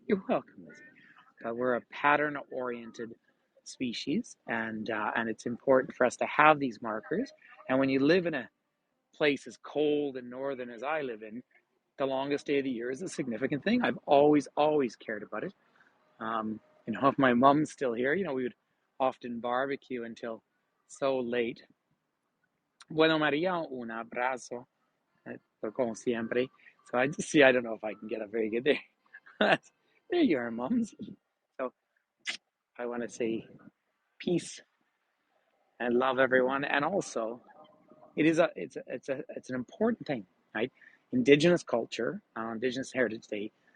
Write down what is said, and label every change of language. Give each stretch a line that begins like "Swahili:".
English: You're welcome, Lizzie. We're a pattern-oriented species, and it's important for us to have these markers. And when you live in a place as cold and northern as I live in, the longest day of the year is a significant thing. I've always cared about it. If my mom's still here, we would often barbecue until so late.
Spanish: Bueno, Maria, un abrazo, como siempre.
English: So I don't know if I can get a very good day. There you are, moms. So I want to say peace and love everyone, and also it's an important thing, right? Indigenous culture, Indigenous Heritage Day,